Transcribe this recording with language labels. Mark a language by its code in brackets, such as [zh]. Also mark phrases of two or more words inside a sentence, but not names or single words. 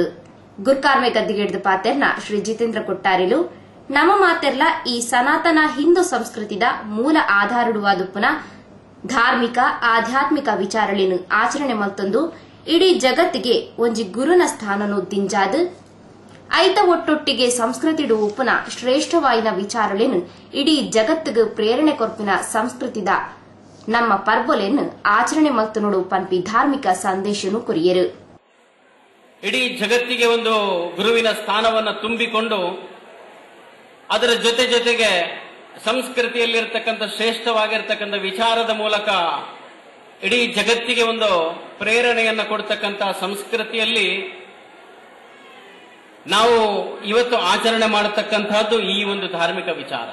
[tcy] ಗುರ್ಕಾರ್ಮೆ ಗದ್ದಿಗೆಡ್ದು ಪಾತೆರ್ನ ಶ್ರೀ ಜಿತೇಂದ್ರ ಕೊಟ್ಟಾರಿಲು ನಮ್ಮ ಮಾತೆರ್ಲ ಈ ಸನಾತನ ಹಿಂದೂ ಸಂಸ್ಕೃತಿದ ಮೂಲ ಆಧಾರಡುವಾದುಪ್ಪುನ ಧಾರ್ಮಿಕ ಆಧ್ಯಾತ್ಮಿಕ ವಿಚಾರಳಿನು ಆಚರಣೆ ಮತ್ತೊಂದು ಇಡೀ ಜಗತ್ತಿಗೆ ಒಂಜಿ ಗುರುನ ಸ್ಥಾನನು ದಿಂಜಾದು ಐತ ಒಟ್ಟೊಟ್ಟಿಗೆ ಸಂಸ್ಕೃತಿಡು ಉಪ್ಪುನ ಶ್ರೇಷ್ಠವಾಯಿನ ವಿಚಾರಳಿನು ಇಡೀ ಜಗತ್ತಿಗೆ ಪ್ರೇರಣೆ ಕೊರ್ಪಿನ ಸಂಸ್ಕೃತಿದ ನಮ್ಮ ಪರ್ಬೊಲೆನ್ನು ಆಚರಣೆ ಮತ್ತನೋಡು ಪನ್ಪಿ ಧಾರ್ಮಿಕ ಸಂದೇಶನು ಕೊರಿಯರು. [kn] ಇಡೀ ಜಗತ್ತಿಗೆ ಒಂದು ಗುರುವಿನ ಸ್ಥಾನವನ್ನು ತುಂಬಿಕೊಂಡು ಅದರ ಜೊತೆಗೆ ಸಂಸ್ಕೃತಿಯಲ್ಲಿರ್ತಕ್ಕಂಥ ಶ್ರೇಷ್ಠವಾಗಿರ್ತಕ್ಕಂಥ ವಿಚಾರದ ಮೂಲಕ ಇಡೀ ಜಗತ್ತಿಗೆ ಒಂದು ಪ್ರೇರಣೆಯನ್ನು ಕೊಡ್ತಕ್ಕಂಥ ಸಂಸ್ಕೃತಿಯಲ್ಲಿ ನಾವು ಇವತ್ತು ಆಚರಣೆ ಮಾಡತಕ್ಕಂತಹದ್ದು ಈ ಒಂದು ಧಾರ್ಮಿಕ ವಿಚಾರ.